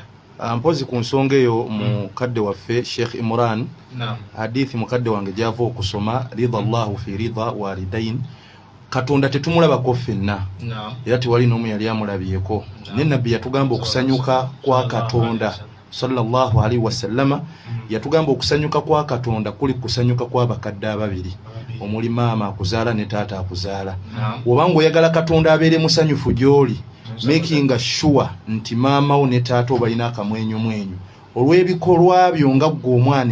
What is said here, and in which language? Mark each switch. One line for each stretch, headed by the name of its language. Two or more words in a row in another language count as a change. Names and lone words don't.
Ganda: Mpozi ku nsonga eyo mukadde waffe Sheikh Imran hadithi mukadde wange gyava okusoma
Arabic: رضا الله في رضا الوالدين
Ganda: Katonda tetumulabako ffenna era tewali n'omu yali amulabyeko ne nabbi yatugamba okusanyuka kwa Katonda
Arabic: صلى الله عليه وسلم
Ganda: yatugamba okusanyuka kwa Katonda kuli kusanyuka kwa bakadde ababiri omuli maama akuzaala ne taata akuzaala obanga oyagala Katonda abeere musanyufu gy'oli
English: making sure
Ganda: nti maama wo ne taata obalina akamwenyumwenyu olw'ebikolwa byo nga ggwe omwana